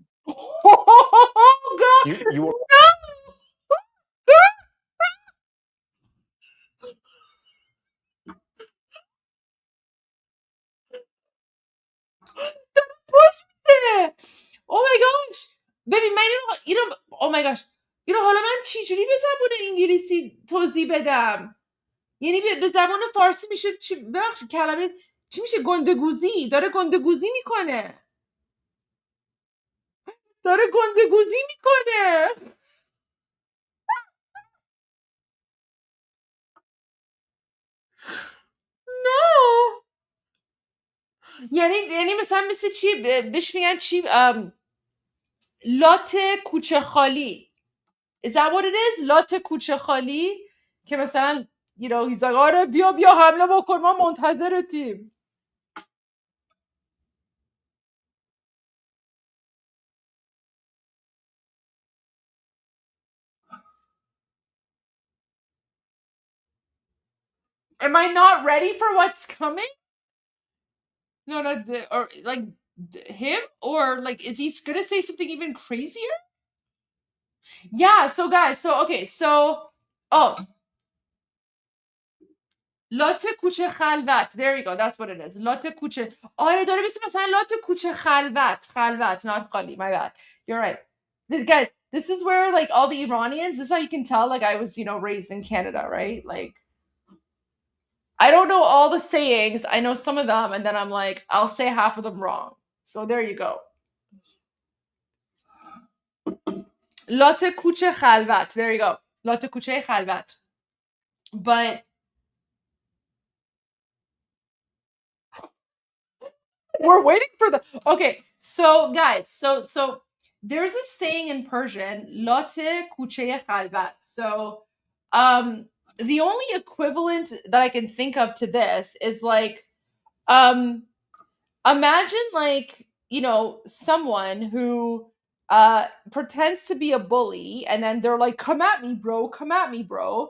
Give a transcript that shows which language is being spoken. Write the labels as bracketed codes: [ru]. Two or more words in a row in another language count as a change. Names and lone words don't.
[en] Oh, God. You are. Oh my gosh. [fa] ببین من اینو [en] oh my gosh. [fa] اینو حالا من چجوری به زبان انگلیسی توضیح بدم؟ یعنی به زبان فارسی میشه ببخشید کلمه چی میشه؟ گندگوزی. داره گندگوزی میکنه. No. یعنی مثل چی بهش میگن چی لات کوچه خالی. [en] Is that what it is? [fa] لات کوچه خالی که مثلا [en] he's like [fa] آره بیا حمله بکن ما منتظرتیم. [en] Am I not ready for what's coming? No, or like him, or like is he gonna say something even crazier? Yeah, so guys, [fa] okay, لات کوچه خلوت. [en] There you go. That's what it is. [fa] لات کوچه. آره داره مثل مثلا لات کوچه خلوت. خلوت, [en] not خالی. My bad. You're right. Guys, this is where like all the Iranians, this is how you can tell like I was, raised in Canada, right? Like I don't know all the sayings. I know some of them, and then I'm like, I'll say half of them wrong. So there you go. [fa] لات کوچه خلوت. [en] There you go. [fa] لات کوچه خلوت. [en] But we're waiting for the okay. So guys, so there's a saying in Persian, [fa] "لات کوچه خلوت." [en] So the only equivalent that I can think of to this is like imagine like, someone who pretends to be a bully and then they're like, come at me, bro.